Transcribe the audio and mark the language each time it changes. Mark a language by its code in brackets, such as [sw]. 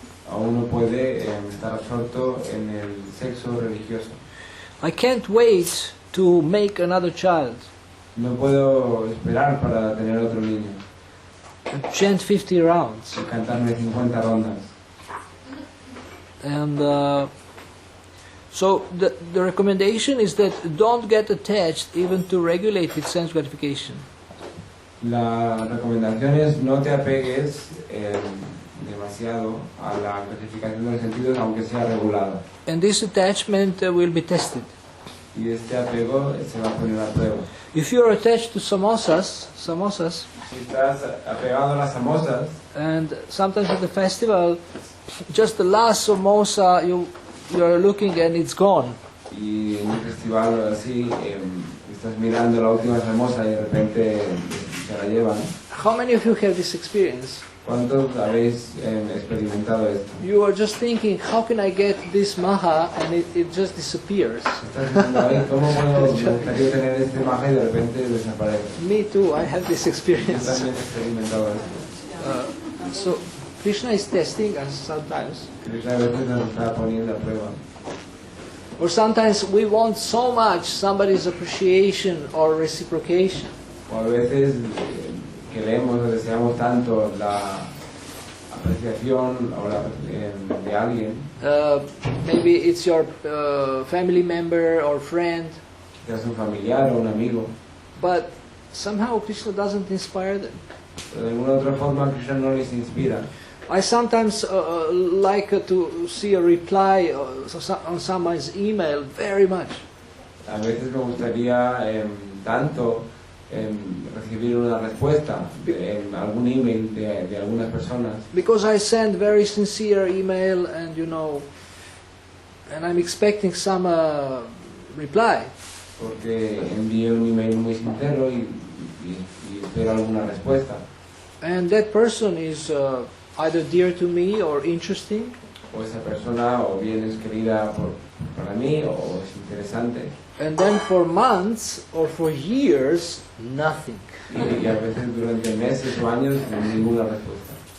[es] O uno puede estar absorto en el sexo religioso. [en] I can't wait to make another child. [es] No puedo esperar para tener otro niño [en] And chant 50 rounds. [es] y cantarme 50 rondas. [en] And so the recommendation is that don't get attached even to regulated sense gratification. [es] La recomendación es no te apegues demasiado a la gratificación de los sentidos, aunque sea regulada. [en] And this attachment will be tested. [es] Y este apego se va a poner a prueba. [en] If you're attached to samosas, [es] Si estás apegado a las samosas, [en] and sometimes at the festival, just the last samosa you're looking and it's gone. [es] y en un festival así estás mirando la última samosa y de repente se la llevan. [en] How many of you have this experience? [es] ¿Cuántos habéis experimentado esto? [en] You are just thinking, how can I get this maha, and it just disappears. [es] Estás diciendo, "Ay, ¿cómo puedo, me gustaría tener este maja y de repente desaparece?" [en] Me too, I have this [es] Yo [en] experience. [es] también he experimentado esto. [en] So Krishna is testing us sometimes. [es] Krishna a veces nos está poniendo a prueba. [en] Or sometimes we want so much somebody's appreciation or reciprocation. [es] O a veces queremos o deseamos tanto la apreciación o de alguien, [en] Maybe it's your family member or friend, [es] que es un familiar o un amigo, [en] but somehow Krishna doesn't inspire them. [es] pero de alguna otra forma Krishna no les inspira. [en] I sometimes like to see a reply on someone's email very much. [es] A veces me gustaría tanto recibir una respuesta en algún email de algunas personas, [en] Because I send very sincere email and and I'm expecting some reply. [es] porque envío un email muy sincero y espero alguna respuesta. [en] And that person is either dear to me or interesting. [es] O esa persona o bien es querida para mí o es interesante. [en] And then for months or for years, nothing. [es] Y a veces durante meses o años ninguna respuesta.